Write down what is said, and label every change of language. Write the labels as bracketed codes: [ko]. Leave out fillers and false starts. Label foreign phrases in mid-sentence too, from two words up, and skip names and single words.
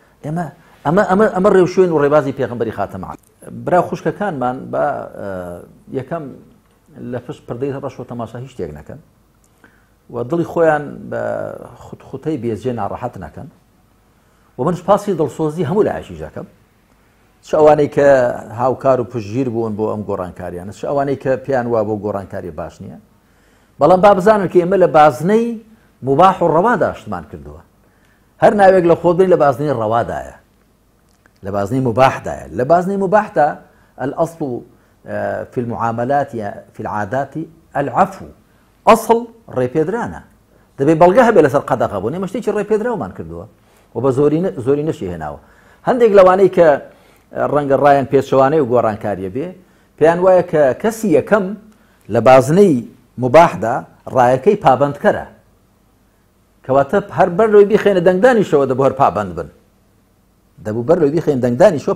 [ckb] ئەمە ڕێوشوێن و ڕێبازی پێغەمبەری خاتەم برا خوشکەکانمان بە یەکەم لە پشت پردەی ڕەش و تەماشا هیچ شتێک نەکەن و دڵی خۆیان بە خوتەی بێزجێ ناڕەحەت نەکەن و من سپاسی دڵسۆزی هەموو لایەشی دەکەم چ ئەوانەی کە هاوکار و پشتگیر بوون بۆ ئەم گۆڕانکاریانە چ ئەوانەی کە پێیان وا بۆ گۆڕانکاری باش نییە بەڵام با بزانن کە ئێمە لە بازنەی مباح و ڕەوادا شتمان کردووە هەر ناوێک لە خۆت بین لە بازنەی ڕەوادایە لە بازنەی مباحدایە لە بازنەی مباحدا [ar] الأصل في المعاملات في العادات العفو [ckb] ئەسڵ ڕێپێدرانە دەبێت بەڵگە هەبێت لەسەر قەدەغە بوون ئێمە شتێکی ڕێپێدراومان کردووە و بە زۆری نەشی هێناوە هەندێک لەوانەی کە ڕەنگە ڕایان پێچەوانەی و گۆڕانکاریە بێ پێیان وایە کە کەسی یەکەم لە بازنەی مباحدا ڕایەکەی پابەندکەرە کەواتە هەر بەرلەوەی بیخێنە دەنگدانیشەوە دەبوو هەر پابەند بن دەبوو بەرلەوەی بیخێن دەنگدانیشەوە